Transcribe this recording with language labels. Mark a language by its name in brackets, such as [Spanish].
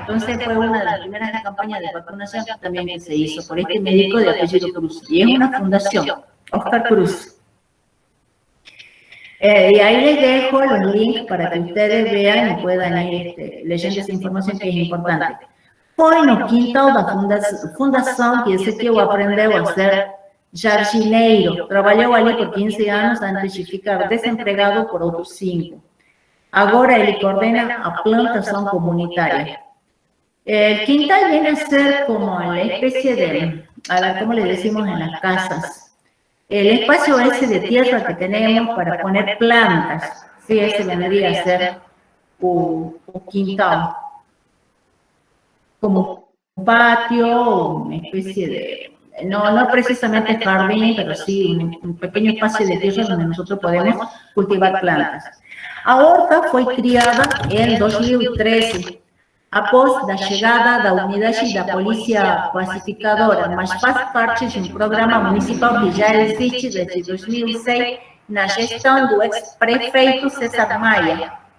[Spanish] Entonces fue una de las primeras campañas de vacunación también que se hizo por este médico de apellido Cruz, y es una fundación, Oscar Cruz. Y ahí les dejo los links para que ustedes vean y puedan ir leyendo esa información que es importante. [Portuguese] Foi no quintal da fundação que Ezequiel aprendeu a ser jardineiro. Trabalhou ali por 15 anos antes de ficar desempregado por outros 5. Agora ele coordena a plantação comunitária. [Spanish] El quintal viene a ser como la especie de, a ver, ¿cómo le decimos en las casas? El espacio ese de tierra que tenemos para poner plantas, sí, ese vendría a ser un quintal. Como un patio, una especie de, no precisamente jardín, pero sí un pequeño espacio de tierra donde nosotros podemos cultivar plantas. [Portuguese] A horta foi criada em 2013, após da chegada da unidade da Polícia Pacificadora, mas faz parte de um programa municipal que já existe desde 2006 na gestão do ex-prefeito César Maia.